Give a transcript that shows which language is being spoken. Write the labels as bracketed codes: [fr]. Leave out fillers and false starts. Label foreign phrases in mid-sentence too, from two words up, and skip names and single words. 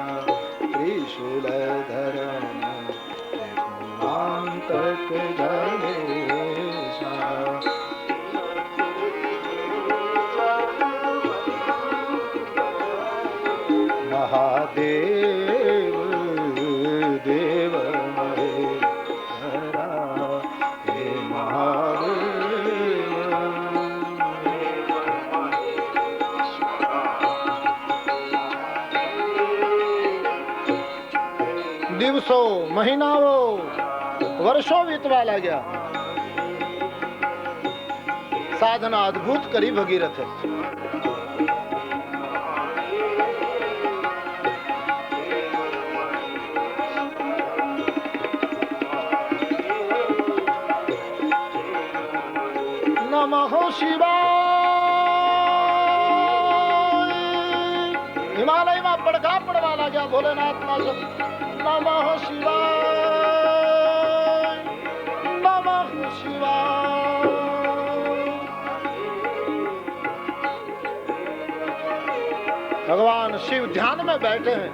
[hi] त्रिशूलधरन त्रिपुरांतक गणेशा, महादेव देव महेश्वरा, हे महादेव [gu] દિવસો મહિનાઓ વર્ષો વીતવા લાગ્યા। સાધના અદ્ભુત કરી ભગીરથે। [sa] નમઃ શિવાય। [gu] હિમાલયમાં પડઘા પડવા લાગ્યા ભોલેનાથના શબ્દ। [sa] नमः शिवाय, नमः शिवाय। [hi] भगवान शिव ध्यान में बैठे हैं।